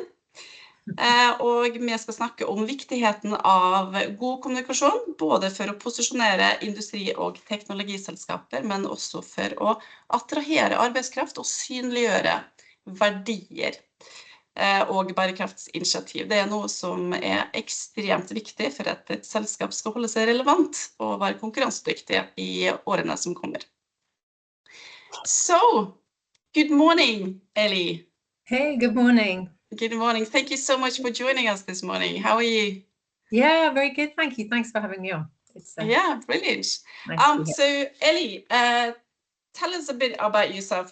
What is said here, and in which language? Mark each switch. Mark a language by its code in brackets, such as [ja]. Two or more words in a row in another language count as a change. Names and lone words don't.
[no] Og vi skal snakke om viktigheten av god kommunikasjon, både for å posisjonere industri- og teknologiselskaper, men også for å attrahere arbeidskraft og synliggjøre verdier og bærekraftsinitiativ. Det er noe som er ekstremt viktig for at et selskap skal holde seg relevant og være konkurransedyktig i årene som kommer. [en] So, good morning, Eli. Hey, good morning. Good morning. Thank you so much for joining us this morning. How are you? Yeah, very good. Thank you. Thanks for having me on. It's yeah, brilliant. Nice so, Eli, tell us a bit about yourself.